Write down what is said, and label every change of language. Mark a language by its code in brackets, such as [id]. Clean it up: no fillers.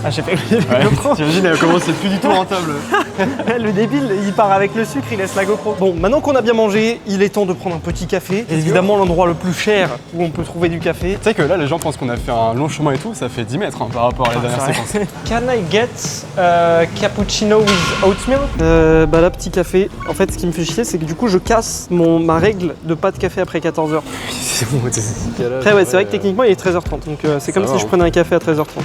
[fr] Ah, j'ai fait le GoPro. T'imagines comment c'est plus du tout rentable. Le débile, il part avec le sucre, il laisse la GoPro. Bon, maintenant qu'on a bien mangé, il est temps de prendre un petit café. Évidemment, l'endroit le plus cher où on peut trouver du café. Tu sais que là, les gens pensent qu'on a fait un long chemin et tout, ça fait 10 mètres hein, par rapport à la dernière séquence. [en] Can I get cappuccino with oatmeal? [fr] Bah là, petit café. En fait, ce qui me fait chier, c'est que du coup, je casse ma règle de pas de café après 14h. C'est bon, Après, ouais, c'est vrai que techniquement, il est 13h30. Donc, c'est comme va, si je hein. prenais un café à 13h30.